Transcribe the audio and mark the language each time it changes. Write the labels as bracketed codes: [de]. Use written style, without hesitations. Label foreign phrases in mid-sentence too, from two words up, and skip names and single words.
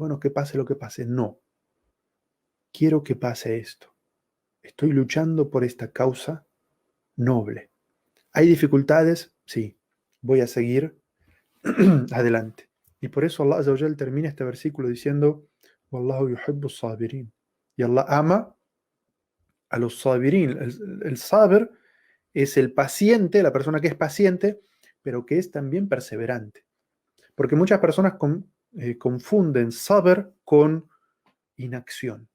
[es] Bueno, que pase lo que pase. No, quiero que pase esto. Estoy luchando por esta causa noble. ¿Hay dificultades? Sí, voy a seguir adelante. Y por eso Allah [ar] عز وجل [es] termina este versículo diciendo, [ar] والله يحب الصابرين. [es] Y Allah ama a los sabirin. El sabir es el paciente, la persona que es paciente, pero que es también perseverante. Porque muchas personas confunden saber con inacción.